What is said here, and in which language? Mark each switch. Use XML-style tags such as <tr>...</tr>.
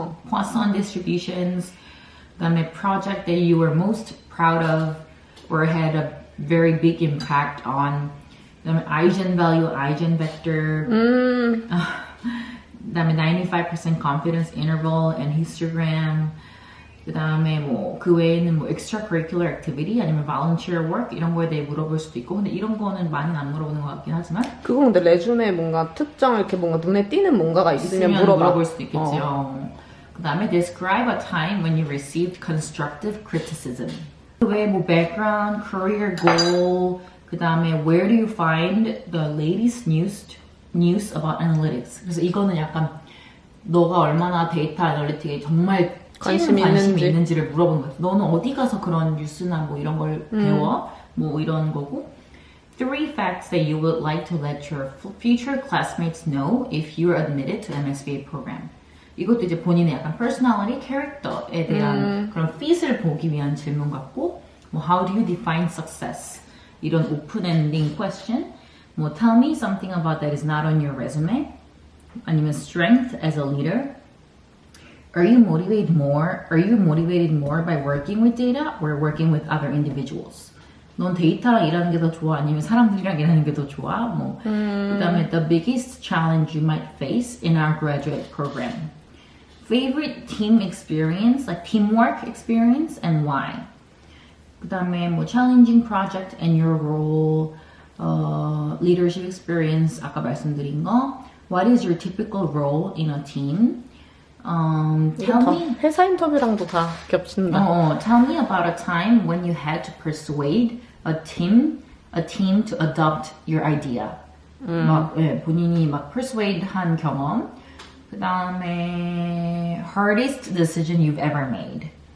<ko>Poisson distributions 그다음에 project that you were most proud of or had a very big impact on 그다음에 eigenvalue, eigenvector 그다음에 95% confidence interval and histogram 그 다음에 뭐 그 외에는 뭐 extracurricular activity 아니면 volunteer work 이런 거에 대해 물어볼 수도 있고 근데 이런 거는 많이는 안 물어보는 것 같긴 하지만 그건 근데 레줌에 뭔가 특정 이렇게 뭔가 눈에 띄는 뭔가가 있으면 물어볼 수도 있겠죠. 그 다음에 describe a time when you received constructive criticism 그 외에 뭐 background, career goal 그 다음에 where do you find the latest news about analytics 그래서 이거는 약간 너가 얼마나 데이터 애널리틱에 정말 관심이 있는지를 물어보는 거야. 너는 어디 가서 그런 뉴스나 뭐 이런 걸 배워? 뭐 이런 거고.</ko> <en>3 facts that you would like to let your future classmates know if you are admitted to MSBA program.</en> <ko>이것도 이제 본인의 약간 personality, 캐릭터에 대한 그런 fit을 보기 위한 질문 같고, 뭐 how do you define success? 이런 open-ending question.</ko> <en>뭐 tell me something about that is not on your resume. 아니면 strength as a leader. Are you motivated more by working with data or working with other individuals?</en> <ko>넌 데이터랑 일하는 게 더 좋아? 아니면 사람들이랑 일하는 게 더 좋아? 뭐.</ko> <en>그다음에 the biggest challenge you might face in our graduate program. Favorite team experience, like teamwork experience, and why? 그다음에 뭐 challenging project and your role, leadership experience 아까 말씀드린 거. What is your typical role in a team? Tell me</en> <ko>회사 인터뷰랑도 다 겹친다.</ko> <en>Tell me about a time when you had to persuade a team to adopt your idea.</en> <ko>막 본인이 막 persuade 한 경험.</ko> <en>그 다음에 hardest decision you've ever made.</en>